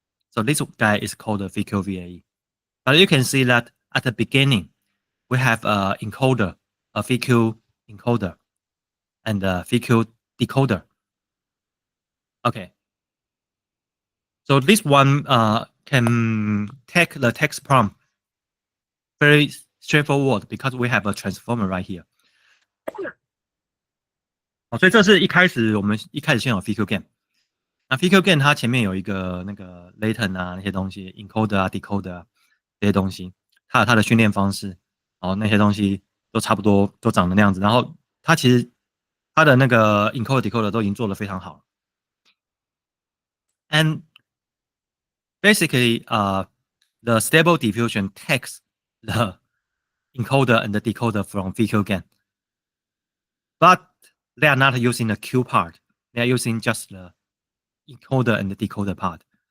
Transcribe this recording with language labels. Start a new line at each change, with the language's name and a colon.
English: So this guy is called a VQVAE. But you can see that at the beginning, we have a encoder, a VQ encoder, and a VQ decoder. Okay. So this one can take the text prompt very straightforward because we have a transformer right here.
Chinese: 好，所以这是我们一开始先有 VQ gain，那 VQ gain 它前面有一个那个 latent 啊那些东西 encoder 啊 decoder 啊这些东西，它有它的训练方式，然后那些东西都差不多都长得那样子，然后它其实它的那个 encoder decoder 都已经做得非常好了。
English: And basically, the stable diffusion takes the encoder and the decoder from VQ gain, but they are not using the Q part. They are using just the encoder and the decoder part.